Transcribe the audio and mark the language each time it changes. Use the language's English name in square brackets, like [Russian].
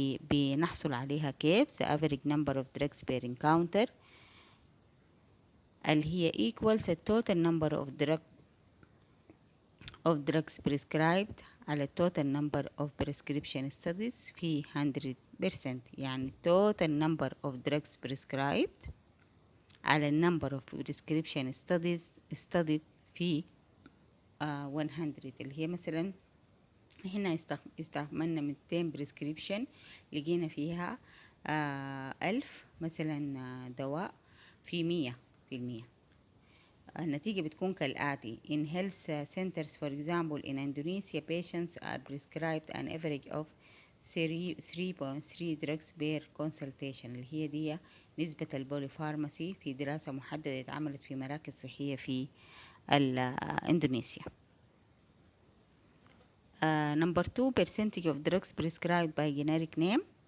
[Arabic] بنحصل عليها كيف؟ [English] the average number of drugs per encounter، اللي هي equals the total number of drugs prescribed على total number of prescription studies في 100%. [Arabic] يعني [English] total number of drugs prescribed على number of prescription studies studied في 100. [Arabic] اللي هي مثلا هنا استعملنا 200 بريسكريبشن، لقينا فيها 1000 مثلا دواء في 100%. [English] النتيجة بتكون كالآتي: in health centers for example in Indonesia patients are prescribed an average of 3.3 drugs per consultation، [Arabic] اللي هي دي نسبة البوليفارماسي في دراسة محددة اتعملت في مراكز صحية في إندونيسيا. [English] Number 2 percentage of drugs prescribed by generic name.